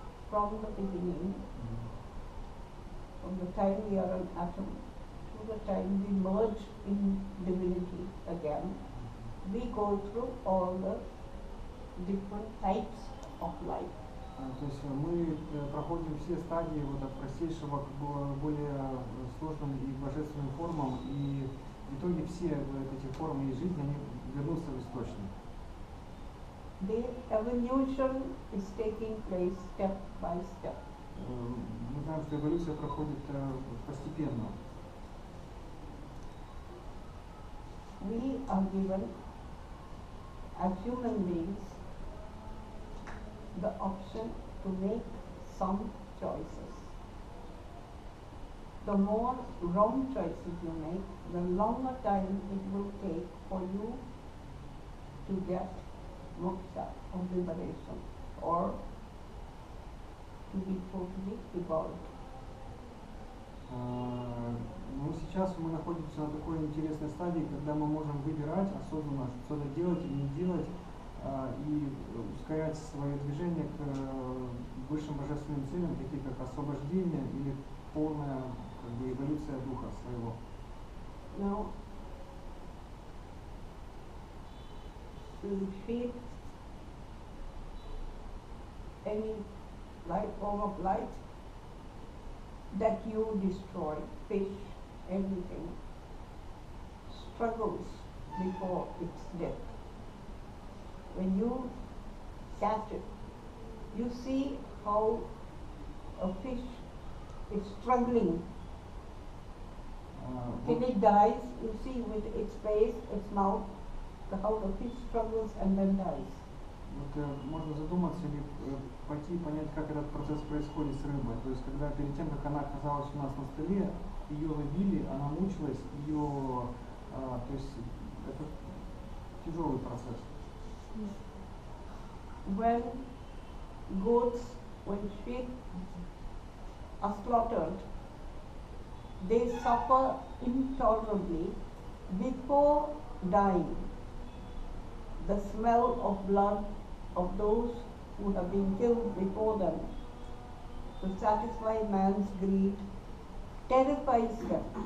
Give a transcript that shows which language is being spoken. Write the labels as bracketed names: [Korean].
[English] From the beginning, from the time we are an atom, to the time we merge in divinity again, we go through all the different types of life. [Russian] То есть мы проходим все стадии вот от простейшего к более сложным и божественным формам, и в итоге все эти формы и жизни, они вернутся в источник. [English] The evolution is taking place step by step. [Russian] Мы знаем, что эволюция проходит постепенно. [English] We are given, as human beings, the option to make some choices. The more wrong choices you make, the longer time it will take for you to get moksha or liberation, or to be totally evolved. [Russian] Ну, сейчас мы находимся на такой интересной стадии, когда мы можем выбирать осознанно, что-то делать или не делать, и ускорять свое движение к высшим божественным целям, такие как освобождение или полная эволюция духа своего. [English] Now, to feed any form of life that you destroy, fish, everything, struggles before its death. When you catch it, you see how a fish is struggling. Till it dies, you see with its face, its mouth, how the fish struggles and then dies. [Russian] Вот, можно задуматься или пойти понять, как этот процесс происходит с рыбой. То есть, когда перед тем, как она оказалась у нас на столе, ее ловили, она мучилась, ее, то есть, это тяжелый процесс. [English] When goats, when sheep are slaughtered, they suffer intolerably before dying. The smell of blood of those who have been killed before them to satisfy man's greed terrifies them.